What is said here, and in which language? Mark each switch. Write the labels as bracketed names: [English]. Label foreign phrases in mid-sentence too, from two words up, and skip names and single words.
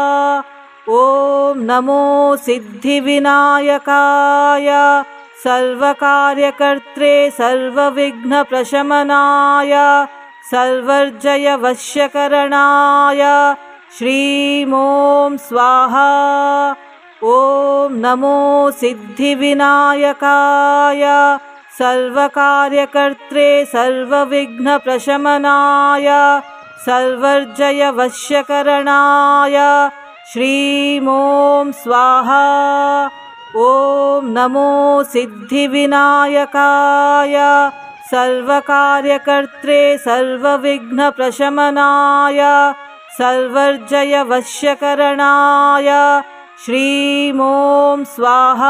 [Sanskrit] ಓಂ ನಮೋ ಸಿದ್ಧಿವಿನಾಯಕಾಯ ಸರ್ವಕಾರ್ಯಕರ್ತ್ರೆ ಸರ್ವವಿಘ್ನ ಪ್ರಶಮನಾಯ ಸರ್ವರ್ಜಯ ವಶ್ಯಕರಣಾಯ ಶ್ರೀಂ ಓಂ ಸ್ವಾಹಾ. ಓಂ ನಮೋ ಸಿದ್ಧಿವಿನಾಯಕಾಯ ಸರ್ವಕಾರ್ಯಕರ್ತ್ರೆ ಸರ್ವವಿಘ್ನ ಪ್ರಶಮನಾಯ ಸರ್ವರ್ಜಯ ವಶ್ಯಕರಣಾಯ ಶ್ರೀಂ ಓಂ ಸ್ವಾಹಾ. ॐ नमो सिद्धिविनायकाय सर्वकार्यकर्त्रे सर्वविघ्नप्रशमनाय सर्वर्जयवश्यकरणाय श्रीं ॐ स्वाहा।